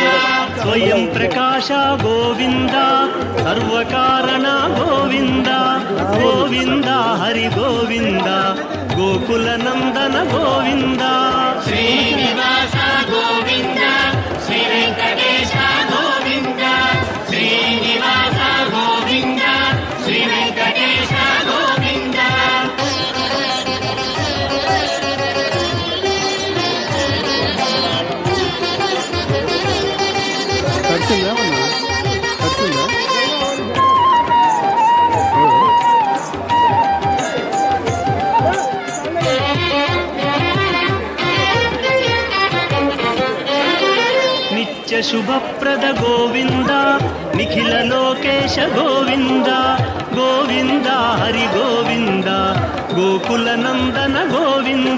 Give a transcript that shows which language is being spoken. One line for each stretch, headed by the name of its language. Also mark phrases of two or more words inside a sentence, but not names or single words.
Kannada: ಸ್ವಯಂ ಪ್ರಕಾಶ ಗೋವಿಂದ ಸರ್ವಕಾರಣ ಗೋವಿಂದ ಗೋವಿಂದ ಹರಿ ಗೋವಿಂದ ಗೋಕುಲ ನಂದನ ಗೋವಿಂದ ಶ್ರೀನಿವಾಸ ಗೋವಿಂದ ಶ್ರೀ ವೆಂಕಟೇಶ ಗೋವಿಂದ ಶ್ರೀನಿವಾಸ ಗೋವಿಂದ ಶ್ರೀ ವೆಂಕಟೇಶ ಗೋವಿಂದ
Telugu: తడిసిందా అన్నా తడిసిందా
Kannada: ನಿತ್ಯ ಶುಭಪ್ರದ ಗೋವಿಂದ ನಿಖಿಲ ಲೋಕೇಶ ಗೋವಿಂದ ಗೋವಿಂದ ಹರಿ ಗೋವಿಂದ ಗೋಕುಲ ನಂದನ ಗೋವಿಂದ